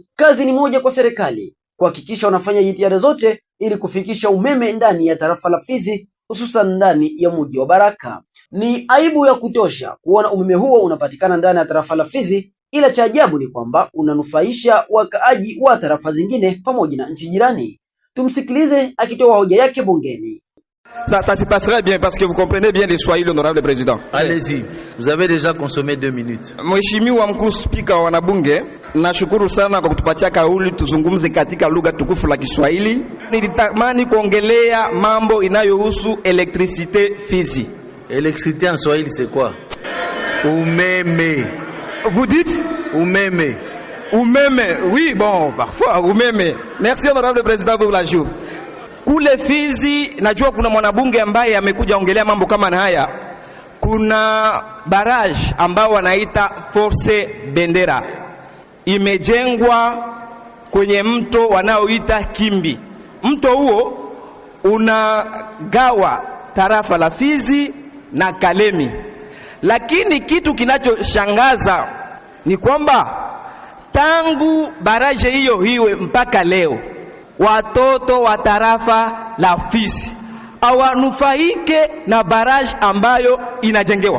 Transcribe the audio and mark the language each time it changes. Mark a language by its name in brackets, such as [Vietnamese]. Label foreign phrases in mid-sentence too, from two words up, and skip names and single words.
[Swahili] Kazi ni moja kwa serikali kuhakikisha wanafanya jitihada zote ili kufikisha umeme ndani ya tarafa la Fizi, hususan ndani ya mji wa Baraka. Ni aibu ya kutosha kuona umeme huo unapatikana ndani ya tarafa la Fizi, ila cha ajabu ni kwamba unanufaisha wakaaji wa tarafa zingine pamoja na nchi jirani. Tumsikilize akitoa hoja yake bungeni. [French] Ça se passera bien parce que vous comprenez bien les Swahili, honorable président. Allez-y, vous avez déjà consommé 2 minutes. [Swahili] Mheshimiwa mkuu spika wa wanabunge, nashukuru sana kwa kutupatia kauli tuzungumze katika lugha tukufu la Kiswahili. Nilitamani kuongelea mambo inayohusu electricité Fizi. [French] Électricité en Swahili c'est quoi? [Swahili] Umeme. [French] Vous dites? [Swahili] Umeme. Umeme, [French] oui, bon, parfois umeme. Merci honorable président pour l'ajout. [Swahili] Kule Fizi najua kuna mwanabunge ambaye amekuja ongelea mambo kama na haya. Kuna barrage ambao wanaita Force Bendera, imejengwa kwenye mto wanaoita Kimbi. Mto huo unagawa tarafa la Fizi na Kalemi, lakini kitu kinachoshangaza ni kwamba tangu barrage hiyo hiwe mpaka leo watoto wa tarafa la Fizi hawanufaike na barrage ambayo inajengewa.